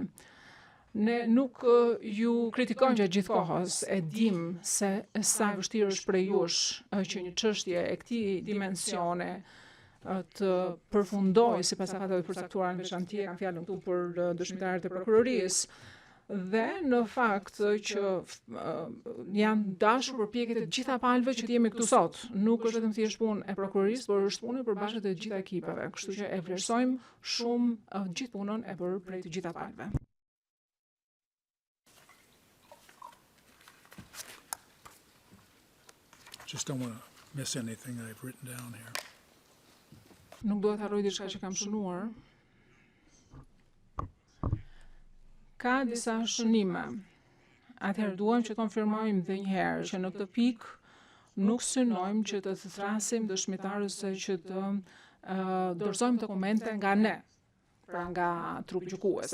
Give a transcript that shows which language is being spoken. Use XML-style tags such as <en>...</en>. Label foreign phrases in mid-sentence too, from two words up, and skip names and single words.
<sq>Ne nuk ju kritikojmë gjatë gjithë kohës, e dim se sa vështirë është prej jush që një çështje e këtij dimensione të përfundojë sipas afateve të përcaktuara në veçantie, kam fjalën këtu për dëshmitarët e prokurorisë, dhe në fakt që janë dashur përpjekjet e të gjitha palëve që jemi këtu sot. Nuk është vetëm thjesht punë e prokurorisë, por është punë e përbashkët e të gjitha ekipeve. Kështu që e vlerësojmë shumë gjithë punën e bërë prej të gjitha palëve.</sq> <en>Just don't want to miss anything I've written down here.</en> <sq>Nuk duhet harroj diçka që kam shënuar. Ka disa shënime. Atëherë duam që të konfirmojmë dhe njëherë që në këtë pikë nuk synojmë që të thrasim dëshmitarës se që të dorëzojmë dokumente nga ne, pra nga trupi gjykues.</sq>